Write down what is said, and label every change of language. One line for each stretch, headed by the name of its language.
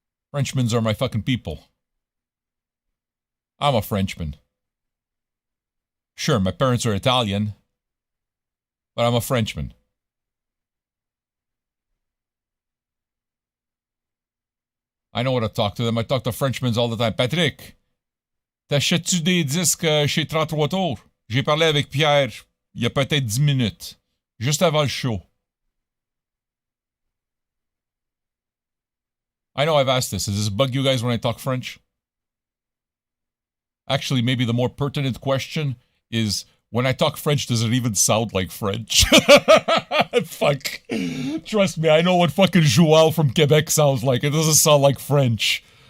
English: Frenchmen are my fucking people. I'm a Frenchman. Sure, my parents are Italian, but I'm a Frenchman. I know how to talk to them. I talk to Frenchmen all the time.
French: Patrick, t'achètes-tu des disques chez 33 Tours? J'ai parlé avec Pierre il y a peut-être 10 minutes, juste avant le show.
English: I know I've asked this. Does this bug you guys when I talk French? Actually, maybe the more pertinent question is, when I talk French, does it even sound like French? Fuck. Trust me, I know what fucking Joel from Quebec sounds like. It doesn't sound like French.